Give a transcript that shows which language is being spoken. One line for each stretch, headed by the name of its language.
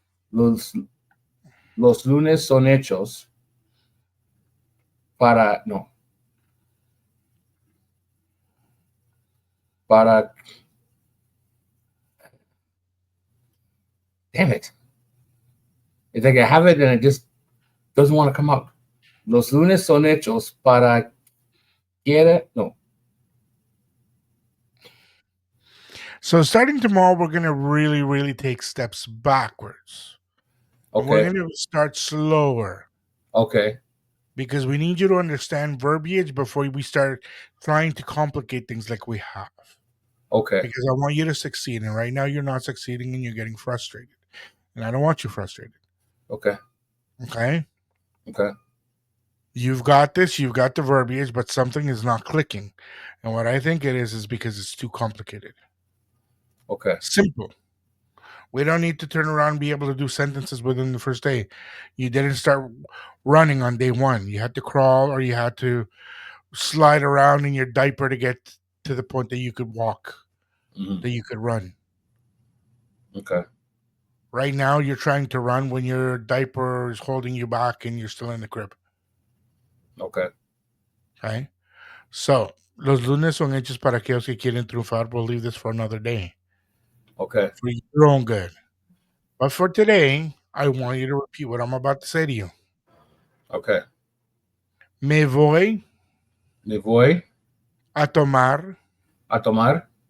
Spanish: Los lunes son hechos para, no.
English: Para, damn it. It's like I have it and it just doesn't want to come up.
Spanish: Los lunes son hechos para no.
English: So starting tomorrow, we're gonna really, really take steps backwards. We're Okay. gonna start slower Okay. because we need you to understand verbiage before we start trying to complicate things like we have. Okay. Because I want you to succeed, and right now you're not succeeding and you're getting frustrated, and I don't want you frustrated. Okay. Okay, Okay. you've got this, you've got the verbiage, but something is not clicking, and what I think it is because it's too complicated. Okay. Simple. We don't need to turn around and be able to do sentences within the first day. You didn't start running on day one. You had to crawl or you had to slide around in your diaper to get to the point that you could walk, Hmm. that you could run. Okay. Right now, you're trying to run when your diaper is holding you back and you're still in the crib. Okay. Okay.
Spanish: So, los lunes son hechos para aquellos que quieren triunfar.
English: We'll leave this for another day Okay. for your own good. But for today, I want you to repeat what I'm about to say to you. Okay.
Spanish: Me voy Me voy a tomar a tomar